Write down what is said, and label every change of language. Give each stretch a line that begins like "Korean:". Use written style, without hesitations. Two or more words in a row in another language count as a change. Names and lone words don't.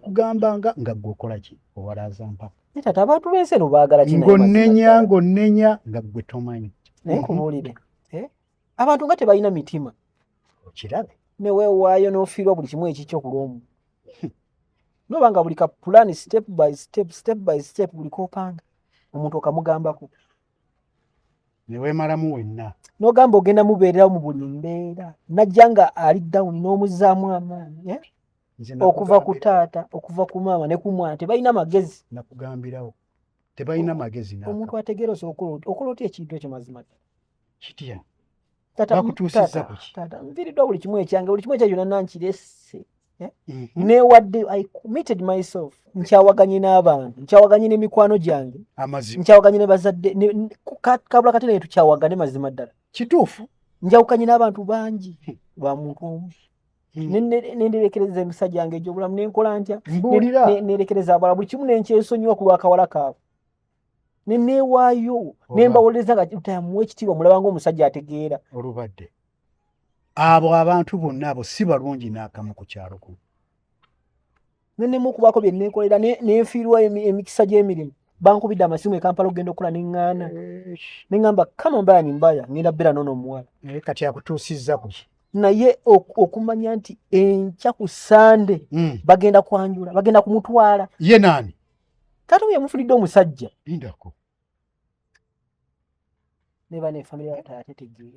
Ganda: nakugambanga nga gwe okola ki owalaza mpaka tata abantu b'ensi eno baagala ki ng'onnenya nga gwe tomanyi naye nkubuulire abantu nga tebalina mitima okirabe neweewaayo n'ofiirwa buli kimu ekikyo ku lw'omu noba nga buli ka pulaani
English: step by step
Ganda: buli koopanga omuntu okamugambako ne weemalamu wenna n'ogamba ogenda mubeererawo mu buli mbeera najja nga ali down n'omuzzaamu amaanyi okuva ku taata okuva ku maama ne ku mwana tebalina magezi. Nakugambirawo tebalina magezi. Omuntu ategeera okola otya ekintu ekyo mazima kitya bakutuusizza kuki? Taata nviiriddwa buli kimu ekyange, buli kimu ekyo kyonna nankirese. Neewadde
English: I committed myself.
Ganda: Nkyawaganye n'abantu, nkyawaganye n'emikwano gyange, nkyawaganye ne bazadde, kabula kati naye tukyawagane mazima ddala. Kituufu. Njawukanye n'abantu bangi lwa muntu omu. Nenderekereza emisa gyange egy'obulamu nenkola ntya? Nerekereza abalala buli kimu nenkyesonyiwa ku lw'akawala kaabwe. Neneewaayo nembawoleza nga tamuwa ekitiibwa mulaba ng'omusajja ategeera. Olubadde abo abantu bonna abo si balungi n'akamu ku kyalo kuno. Nenemu okubaako bye nenkolera nenfiirwa emikisa gy'emirimu. Bankubidde amasimu e Kampala okugenda okukola neŋŋaana. Neŋŋamba
Swahili: kama mbaya ni mbaya
Ganda: ngenda beera n'ono omuwala. Kati akutuusizza kuki? Naye okumanya nti enkya ku Sande bagenda kwanjula, bagenda kumutwala. Ye naani? Taata we yamufulidde omusajja. Lindako. Ne bane family ya taata tegeera.